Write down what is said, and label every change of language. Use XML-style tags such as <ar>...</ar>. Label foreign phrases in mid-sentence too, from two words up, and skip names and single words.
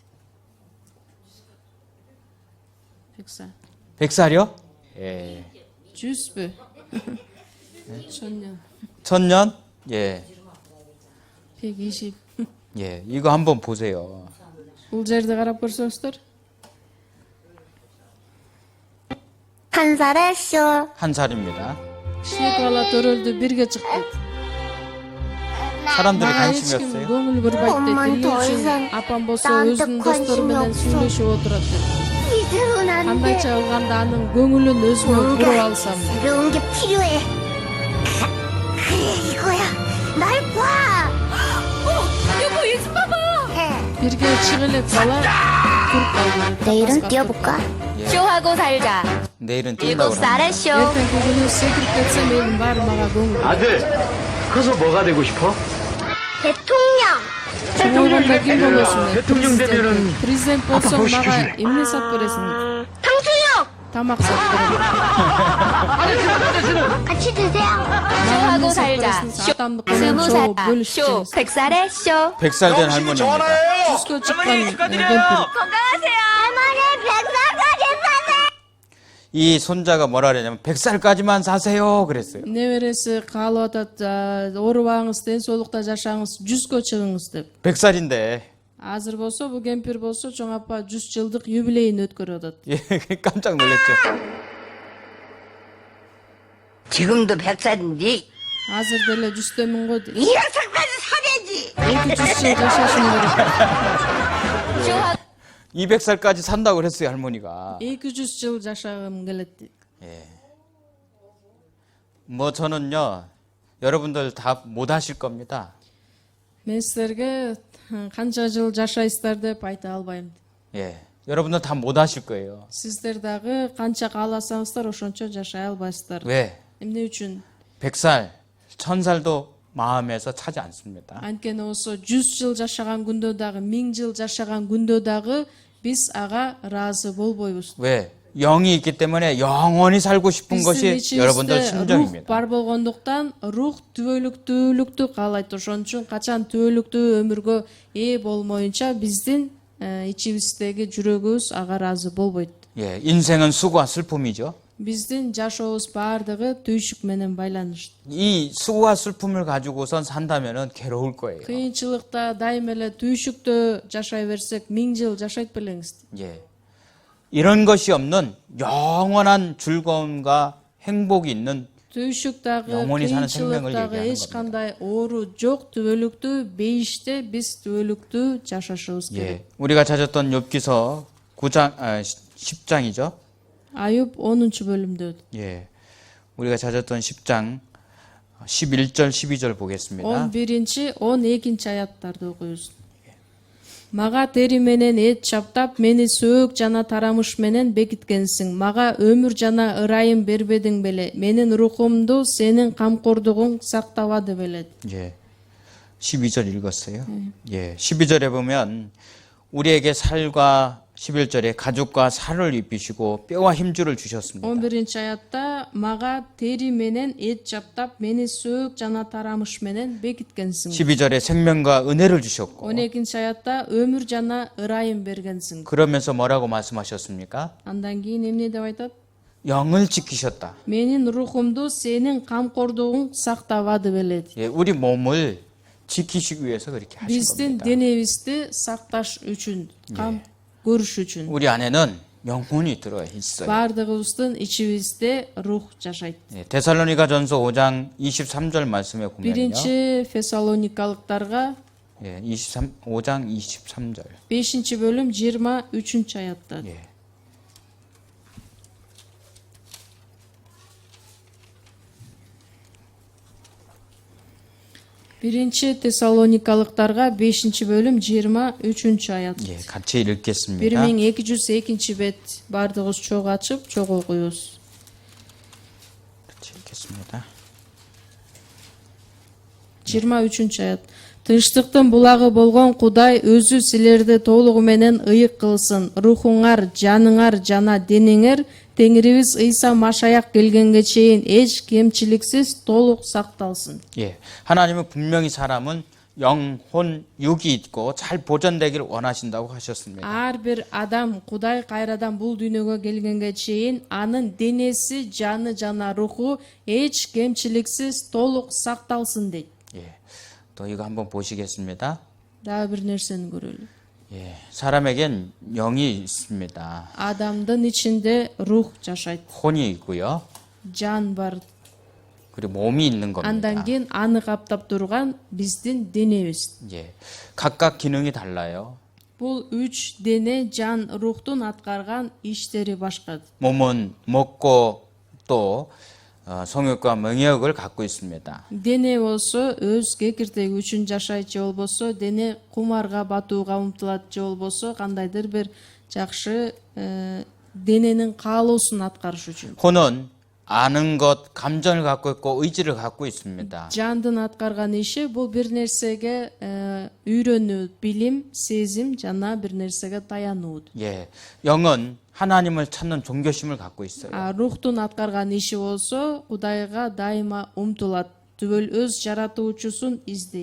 <ko>100. 100살이요? 예. 100бү? 1000년. 1000년? 예. 120. 예. 이거 한번 보세요.</ko> <ky>Бул жерди карап көрсөңүздөр.</ky> <ko>한 살에 쇼. 한 살입니다.</ko> <ky>Кичине бала төрөлдү бирге чыкты.</ky> <ko>사람들이</ko> <ky>Мага эч</ky> <ko>관심이</ko> <ky>ким</ky> <ko>없어요.</ko> <ky>көңүл бурбайт дейт.</ky> <ko>엄마는</ko> <ky>Эмне</ky> <ko>더</ko> <ky>үчүн</ky> <ko>이상</ko> <ky>апам болсо</ky> <ko>나한테</ko> <ky>өзүнүн достору</ky> <ko>관심이</ko> <ky>менен</ky> <ko>없어.</ko> <ky>сүйлөшүп отурат дейт.</ky> <ko>이대로는 안 돼.</ko> <ky>Кандайча кылганда анын көңүлүн өзүмө буруп</ky> <ko>뭔가</ko> <ky>алсам.</ky> <ko>새로운 게 필요해. 그래, 이거야. 날 봐. 여보, 이좀 봐봐.</ko> <ky>Бирге чыгып элек бала туруп калды.</ky> <ko>내일은 뛰어볼까? 쇼하고 살자. 내일은 뛴다고 합니다. 7살에 쇼.</ko> <ky>Эртеңки күнү секирип кетсем элдин баары мага көңүл.</ky> <ko>아들, 커서 뭐가 되고 싶어? 대통령.</ko> <ky>Чоң болгондо ким болосуң деп?</ky> <ko>대통령 되면은</ko> <ky>Президент болсоң</ky> <ko>뭐</ko> <ky>мага</ky> <ko>시키지?</ko> <ky>эмне сатып бересиң?</ky> <ko>탕수육.</ko> <ky>Тамак сатып берем.</ky> <ko>같이 드세요.</ko> <ky>Мага эмне сатып бересиң? Атамдык менен чогуу бөлүшүп жеңиз.</ky> <ko>100살에 쇼. 100살 된 할머니입니다.</ko> <ky>Жүзгө чыккан кемпир.</ky> <ko>건강하세요. 할머니 100살까지 사세요. 이 손자가 뭐라 그러냐면 100살까지만 사세요 그랬어요.</ko> <ky>Небереси каалап атат, оорубаңыз, ден соолукта жашаңыз, 100гө чыгыңыз деп.</ky> <ko>100살인데</ko> <ky>Азыр болсо, бул кемпир болсо, чоң апа 100 жылдык юбилейин өткөрүп атат.</ky> <ko>예, 깜짝 놀랐죠. 지금도 100살인데</ko> <ky>Азыр деле 100дөмүн го дейт.</ky> <ko>200살까지 사야지.</ko> <ky>200 жыл жашашым керек.</ky> <ko>200살까지 산다고 그랬어요 할머니가.</ko> <ky>200 жыл жашагым келет дейт.</ky> <ko>뭐 저는요 여러분들 다 못 하실 겁니다.</ko> <ky>Мен силерге канча жыл жашайсыздар деп айта албайм.</ky> <ko>예, 여러분들 다 못 하실 거예요.</ko> <ky>Сиздер дагы канча кааласаңыздар ошончо жашай албайсыздар.</ky> <ko>왜?</ko> <ky>Эмне үчүн?</ky> <ko>100살, 1000살도 마음에서 차지 않습니다.</ko> <ky>Анткени болсо 100 жыл жашаган күндө дагы, 1000 жыл жашаган күндө дагы биз ага ыраазы болбойбуз.</ky> <ko>왜? 영이 있기 때문에 영원히 살고 싶은 것이</ko> <ky>Биздин</ky> <ko>여러분들</ko> <ky>ичибизде рух</ky> <ko>심정입니다.</ko> <ky>бар болгондуктан рух түбөлүктүүлүктү каалайт. Ошон үчүн качан түбөлүктүү өмүргө ээ болмоюнча биздин ичибиздеги жүрөгүбүз ага ыраазы болбойт.</ky> <ko>예, 인생은 수고와 슬픔이죠.</ko> <ky>Биздин жашообуз баардыгы түйшүк менен байланыштуу.</ky> <ko>이 수고와 슬픔을 가지고선 산다면은 괴로울 거예요.</ko> <ky>Кыйынчылыкта дайым эле түйшүктө жашай берсек 1000 жыл жашайт белеңиз.</ky> <ko>예. 이런 것이 없는 영원한 즐거움과 행복이 있는</ko> <ky>Түйшүктагы,</ky> <ko>영원히 사는 생명을</ko> <ky>кыйынчылыктагы</ky> <ko>얘기하는</ko> <ky>эч кандай оору жок түбөлүктүү бейиште биз түбөлүктүү жашашыбыз керек.</ky> <ko>예. 우리가 찾았던 욥기서 9장 10장이죠.</ko> <ky>Аюб 10 бөлүмдө.</ky> <ko>예. 우리가 찾았던 10장 11절 12절 보겠습니다.</ko> <ky>11, 12 аяттарды окуйбуз. Мага тери менен эт чаптап, мени сөөк жана тарамыш менен бекиткенсиң. Мага өмүр жана ырайым бербедиң беле. Менин рухумду сенин камкордугуң сактабады беле.</ky> <ko>예. 12절 읽었어요. 예. 12절에 보면 우리에게 살과 11절에 가죽과 살을 입히시고 뼈와 힘줄을 주셨습니다.</ko> <ky>11 аятта мага тери менен эт жаптап мени сөөк жана тарамыш менен бекиткенсиң.</ky> <ko>12절에 생명과 은혜를 주셨고</ko> <ky>12 аятта өмүр жана ырайым бергенсиң.</ky> <ko>그러면서 뭐라고 말씀하셨습니까?</ko> <ky>Андан кийин эмне деп айтат?</ky> <ko>영을 지키셨다.</ko> <ky>Менин рухумду сенин камкордугуң сактабады белет.</ky> <ko>예, 우리 몸을 지키시기 위해서 그렇게 하신</ko> <ky>Биздин</ky> <ko>겁니다.</ko> <ky>денебизди сакташ үчүн, кам көрүш үчүн.</ky> <ko>우리 안에는 영혼이 들어 있어요.</ko> <ky>Бардыгыбыздын ичибизде рух жашайт.</ky> <ko>예, 데살로니가전서 5장 23절 말씀에 보면요.</ko> <ky>Биринчи Фессалоникалыктарга</ky> <ko>예, 5장 23절.</ko> <ky>5 бөлүм 23 аятта.</ky> <ko>예.</ko> <ky>Биринчи Тессалоникалыктарга 5 бөлүм 23 аят.</ky> <ko>예, 같이 읽겠습니다.</ko> <ky>1202 бет бардыгыбыз чогуу ачып, чогуу окуйбуз.</ky> <ko>같이 읽겠습니다.</ko> <ky>23 аят. Тынчтыктын булагы болгон Кудай өзү силерди толугу менен ыйык кылсын. Рухуңар, жаныңар жана денеңер Теңирибиз Ыйса Машаяк келгенге чейин эч кемчиликсиз толук сакталсын.</ky> <ko>예, 하나님은 분명히 사람은 영혼, 육이 있고 잘 보존되기를 원하신다고 하셨습니다.</ko> <ky>Ар бир адам Кудай кайрадан бул дүйнөгө келгенге чейин анын денеси, жаны жана руху эч кемчиликсиз толук сакталсын дейт.</ky> <ko>예, 또 이거 한번 보시겠습니다.</ko> <ky>Дагы бир нерсени көрөлү.</ky> <ko>예, 사람에겐 영이 있습니다.</ko> <ky>Адамдын ичинде рух жашайт,</ky> <ko>혼이 있고요.</ko> <ky>жан бар.</ky> <ko>그리고 몸이 있는 겁니다.</ko> <ky>Андан кийин аны каптап турган биздин денебиз.</ky> <ko>예, 각각 기능이 달라요.</ko> <ky>Бул үч дене, жан, рухтун аткарган иштери башка.</ky> <ko>몸은 먹고 또 성욕과 명욕을 갖고 있습니다.</ko> <ky>Дене болсо өз кекиртеги үчүн жашайт, же болбосо дене кумарга батууга умтулат, же болбосо кандайдыр бир жакшы дененин каалоосун аткарыш үчүн.</ky> <ko>혼은 아는 것, 감정을 갖고 있고 의지를 갖고 있습니다.</ko> <ky>Жандын аткарган иши бул бир нерсеге үйрөнүү, билим, сезим жана бир нерсеге таянуу.</ky> <ko>예, 영은 하나님을 찾는 종교심을 갖고 있어요.</ko> <ky>Рухтун аткарган иши болсо Кудайга дайыма умтулат, түбөл өз жаратуучусун издейт.</ky>